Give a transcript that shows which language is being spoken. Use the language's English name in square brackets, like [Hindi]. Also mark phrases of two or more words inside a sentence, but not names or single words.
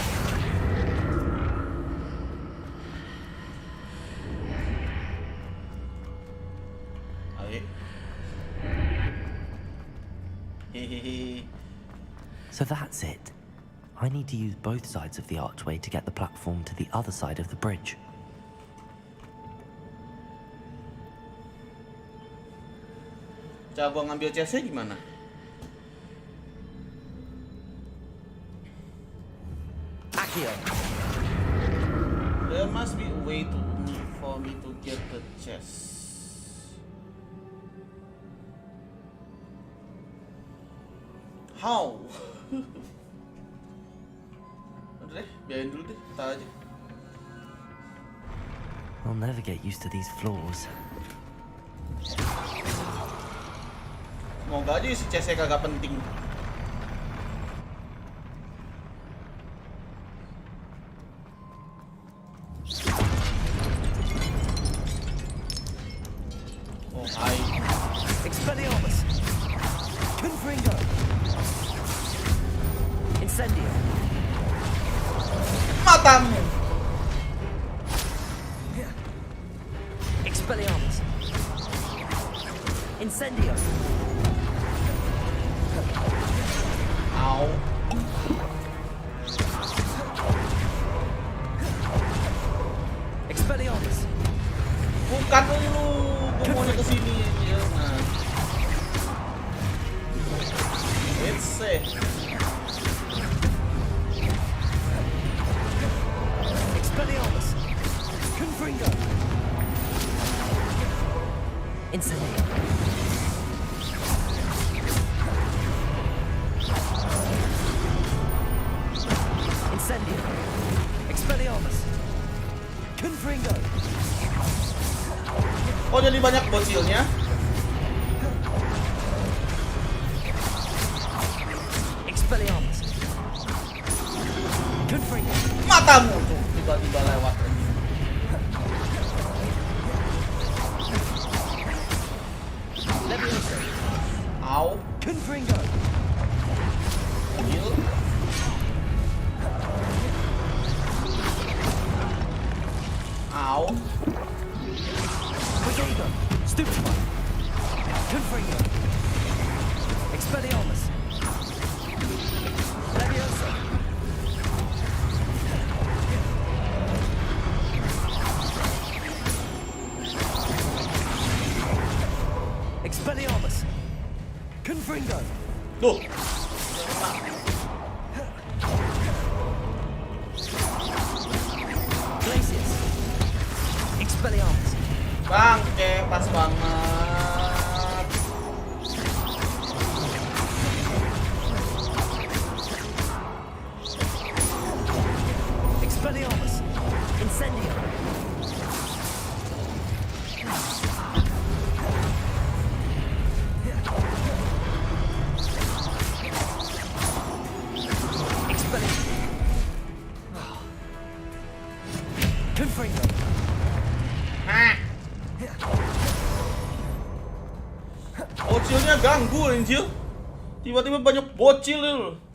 [English] So that's it. I need to use both sides of the archway to get the platform to the other side of the bridge. [Indonesian] Cara gua ngambil chestnya gimana? Accio. [English] There must be a way for me to get the chest. How? [Indonesian] Udah deh, biarin dulu deh, kita aja. [English] I'll never get used to these floors. [Indonesian] Semoga aja si chestnya kagak penting. Oh, hai. Expelliarmus. Confringo. Incendio. Matamu. Expelliarmus. Incendio. Au. Expelliarmus. Bukan lu, gua maunya kesini aja. Nah. [English] Let's see. Expelliarmus. Confringo. Incendio. Incendio. Expelliarmus. Confringo. [Indonesian] Oh, jadi banyak bocilnya. Expelliarmus. Confringo. Matamu tuh tiba-tiba lewat aja. Levioso. Au. Confringo. Heal. Au. Brigado. Stupefy. Confringo. Expelliarmus. Levioso. Expelliarmus. Confringo. Tuh. Glacius. Expelliarmus. Bangke, pas banget. Expelliarmus. Incendio. Confringo. Hah. Bocilnya ganggu anjir. Tiba-tiba banyak bocil loh.